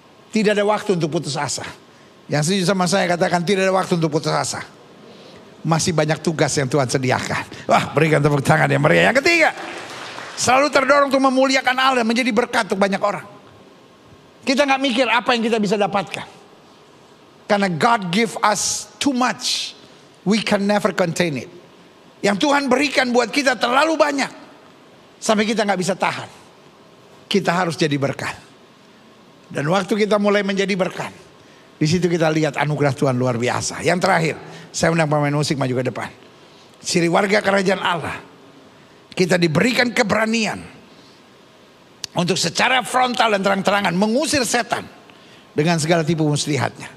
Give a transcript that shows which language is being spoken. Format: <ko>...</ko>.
<id>Tidak ada waktu untuk putus asa. Yang setuju sama saya katakan tidak ada waktu untuk putus asa. Masih banyak tugas yang Tuhan sediakan. Wah, berikan tepuk tangan yang meriah. Yang ketiga, selalu terdorong untuk memuliakan Allah, menjadi berkat untuk banyak orang. Kita gak mikir apa yang kita bisa dapatkan.</id> <en>Karena God give us too much.</en> <id>We can never contain it. Yang Tuhan berikan buat kita terlalu banyak. Sampai kita gak bisa tahan. Kita harus jadi berkat. Dan waktu kita mulai menjadi berkat, di situ kita lihat anugerah Tuhan luar biasa. Yang terakhir, saya undang pemain musik maju ke depan. Ciri warga kerajaan Allah, kita diberikan keberanian untuk secara frontal dan terang-terangan mengusir setan dengan segala tipu muslihatnya.</id>